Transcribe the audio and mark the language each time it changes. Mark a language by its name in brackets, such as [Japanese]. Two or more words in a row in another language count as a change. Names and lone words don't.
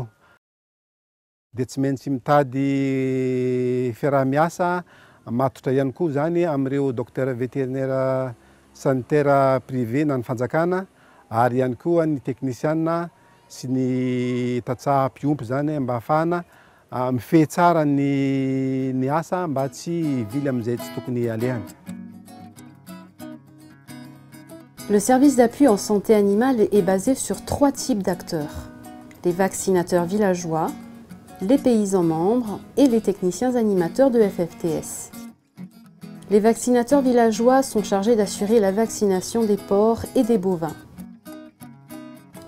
[Malagasy] Dia tsy maintsy mitady fiaraha-miasa matotra ihany koa zany amin'ireo [French] docteur vétérinaire sanitaire privé [Malagasy] na ny fanjakana ary ihany koa ny technicienne sy ny tatsaha mpiompy zany mba ahafahana mifehy tsara ny asa mba tsy vily amin'izay tsy tokony alehany. [French] Le service d'appui en santé animale est basé sur 3 types d'acteurs: les vaccinateurs villageois, les paysans membres et les techniciens animateurs de FFTS. Les vaccinateurs villageois sont chargés d'assurer la vaccination des porcs et des bovins.